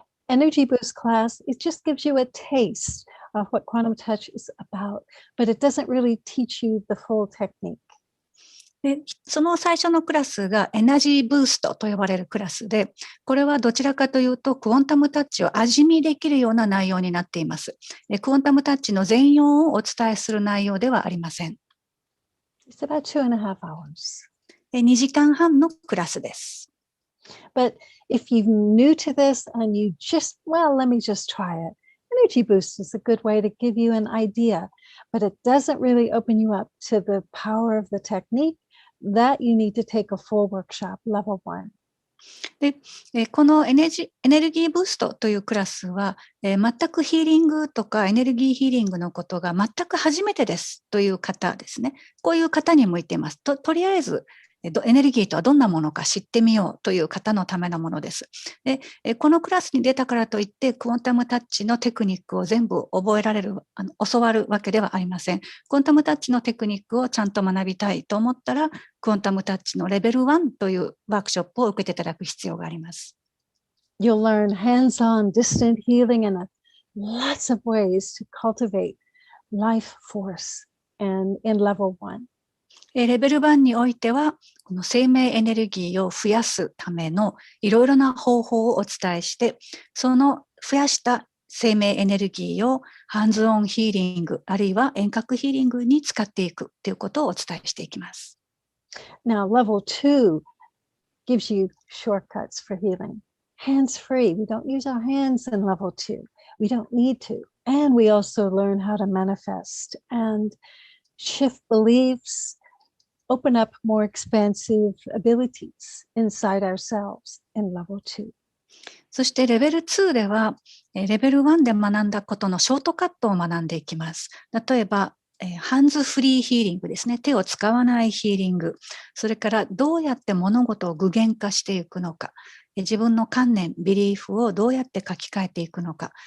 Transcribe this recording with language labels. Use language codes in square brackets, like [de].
[en] Energy Boost class, it just gives you a taste of what quantum touch is about, but it doesn't really teach you the full technique. [ja] で、その最初のクラスがエナジーブーストと呼ばれるクラスで、これはどちらかというとクォンタムタッチを味見できるような内容になっています。クォンタムタッチの全容をお伝えする内容ではありません。 [en] It's about 2.5 hours. [ja] 2時間半のクラスです。 [en] But if you're new to this and you just, well, let me just try it. Energy Boost is a good way to give you an idea, but it doesn't really open you up to the power of the technique that you need to take a full workshop, level 1. [ja] で、このエネルギーブーストというクラスは、全くヒーリングとかエネルギーヒーリングのことが全く初めてですという方ですね。こういう方に向いています。とりあえずエネルギーとはどんなものか知ってみようという方のためのものです。で、このクラスに出たからといってクォンタムタッチのテクニックを全部覚えられる、教わるわけではありません。クォンタムタッチのテクニックをちゃんと学びたいと思ったら、クォンタムタッチのレベル1というワークショップを受けていただく必要があります。 [en] You'll learn hands-on distant healing and lots of ways to cultivate life force and in level 1. [ja] レベル1においては、この生命エネルギーを増やすためのいろいろな方法をお伝えして、その増やした生命エネルギーをハンズオンヒーリング、あるいは遠隔ヒーリングに使っていくということをお伝えしていきます。 [en] Now, level 2 gives you shortcuts for healing. Hands-free. We don't use our hands in level 2. We don't need to. And we also learn how to manifest and shift beliefs, open up more expansive abilities inside ourselves in level 2. [ja] そしてレベル2では、レベル1で学んだことのショートカットを学んでいきます。例えば、ハンズフリーヒーリングですね。手を使わないヒーリング。それからどうやって物事を具現化していくのか。自分の観念、ビリーフをどうやって書き換えていくのか。